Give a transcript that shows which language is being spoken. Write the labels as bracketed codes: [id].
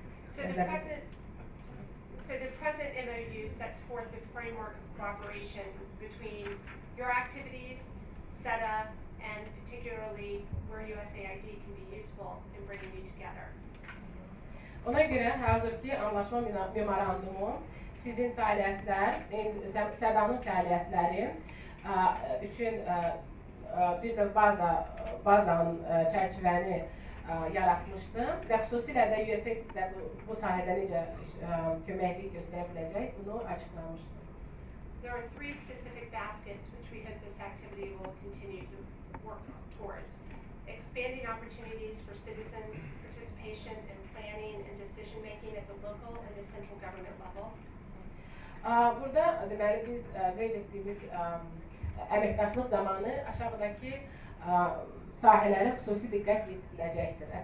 [en] So the present MOU sets forth the framework of cooperation between your activities, SEDA, and particularly where USAID can be useful in bringing you together. [az] Ona görə hazırki anlaşma memorandumu sizin fəaliyyətlər, SEDA-nın fəaliyyətləri üçün bir də bazanın çərçivəni yaratmışdır və xüsusilə də USAID sizə bu sahədə necə köməklik göstərə biləcək, bunu açıqlamışdır. [en] There are three specific baskets which we hope this activity will continue to work towards. Expanding opportunities for citizens, participation and planning and decision making at the local and the central government level. [az] Burada deməli biz qeyd etdiyimiz əməkdaşlıq zamanı aşağıdakı sahələrə xüsusi diqqət yetiriləcəkdir.